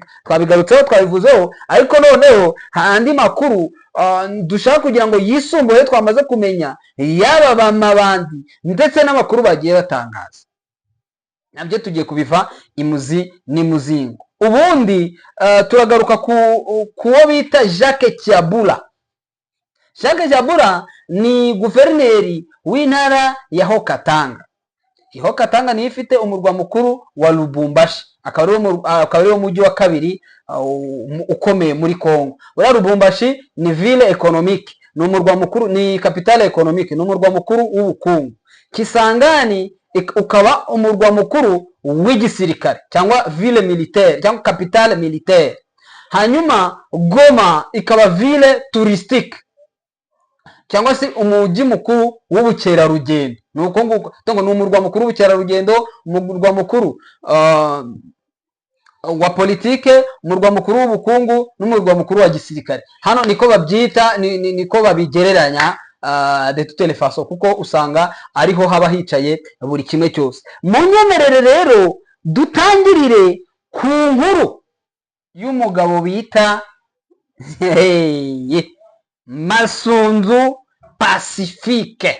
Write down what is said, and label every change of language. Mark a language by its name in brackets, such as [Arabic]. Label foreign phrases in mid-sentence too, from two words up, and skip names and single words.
[Kinyarwanda] Twabigarutseho, twabivuzeho, ariko noneho andi makuru dushaka kugira ngo yisumbuye twamaze kumenya, yaba bamabandi ndetse n'amakuru bagiye batangaza, nabyo tugiye kubiva imuzi n'imuzingo. Ubundi turagaruka kuwo bita Jacques Kiabula. Jacques Kiabula ni guverineri w'intara ya Haut-Katanga. Haut-Katanga niyo ifite umurwa mukuru wa Lubumbashi. akaba ariwo mujyi wa kabiri ukomeye muri Kongo. Uriya Lubumbashi ni [French] ville économique, [Kinyarwanda] ni umurwa mukuru, ni [French] capitale économique, [Kinyarwanda] ni umurwa mukuru w'ubukungu. Kisangani ukaba umurwa mukuru w'igisirikare cyangwa [French] ville militaire [Kinyarwanda] cyangwa [French] capitale militaire. [Kinyarwanda] Hanyuma Goma ikaba [French] ville touristique [Kinyarwanda] cyangwa se umujyi mukuru w'ubukerarugendo. Nuko nguko ni umurwa mukuru w'ubukerarugendo, umurwa mukuru wa politike, umurwa mukuru w'ubukungu n'umurwa mukuru wa gisirikare. Hano niko babyita, niko babigereranya [French] de toutes les façons, [Kinyarwanda] kuko usanga ariho haba hicaye buri kimwe cyose. Munyemerere rero dutangirire ku nkuru y'umugabo bita Masunzu Pacifique.